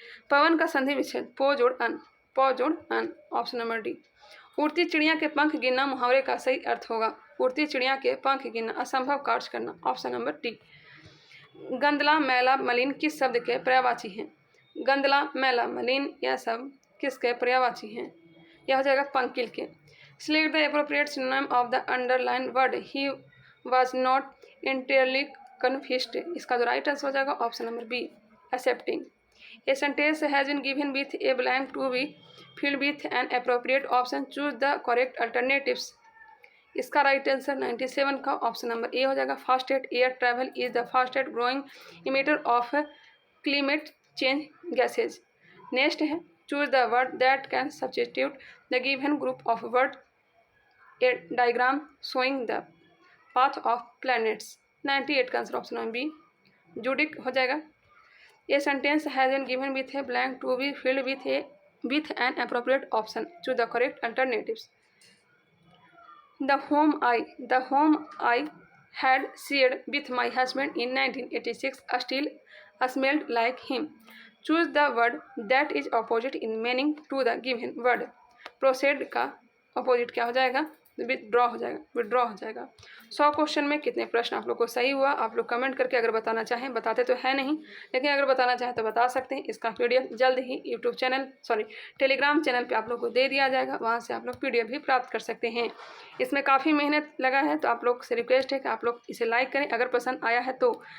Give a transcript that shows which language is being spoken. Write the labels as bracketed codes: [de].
[hi] पवन का संधि विच्छेद पो जोड़ अन, ऑप्शन नंबर डी। उड़ती चिड़िया के पंख गिनना मुहावरे का सही अर्थ होगा। उड़ती चिड़िया के पंख गिनना, असंभव कार्य करना, ऑप्शन नंबर डी। गंदला, मैला, मलिन किस शब्द के पर्यायवाची हैं? गंदला, मैला, मलिन यह सब किसके पर्यायवाची हैं? यह हो जाएगा पंकिल के। [en] Select the appropriate synonym of the underlined word. He was not entirely confused. [hi] इसका जो राइट आंसर हो जाएगा option number B accepting. [en] A sentence has been given with a blank to be filled with an appropriate option. Choose the correct alternatives. [hi] इसका right answer 97 का option number A हो जाएगा। [en] Fastest air travel is the fastest growing emitter of climate change gases. [hi] Next है [en] choose the word that can substitute the given group of words. A diagram showing the path of planets. [hi] 98 का answer option number B जुडिक हो जाएगा। [en] A sentence has been given with a blank to be filled with an appropriate option. Choose the correct alternatives. The home I had shared with my husband in 1986 still smelled like him. Choose the word that is opposite in meaning to the given word. Proceed [hi] का opposite क्या हो जाएगा? Withdraw हो जाएगा। 100 question में कितने प्रश्न आप लोग को सही हुआ, आप लोग कमेंट करके अगर बताना चाहें, बताते तो है नहीं लेकिन अगर बताना चाहें तो बता सकते हैं। इसका पीडीएफ जल्द ही यूट्यूब चैनल टेलीग्राम चैनल पे आप लोग को दे दिया जाएगा, वहाँ से आप लोग पीडीएफ भी प्राप्त कर सकते हैं। इसमें काफ़ी मेहनत लगा है, तो आप लोग से रिक्वेस्ट है कि आप लोग इसे लाइक करें अगर पसंद आया है तो।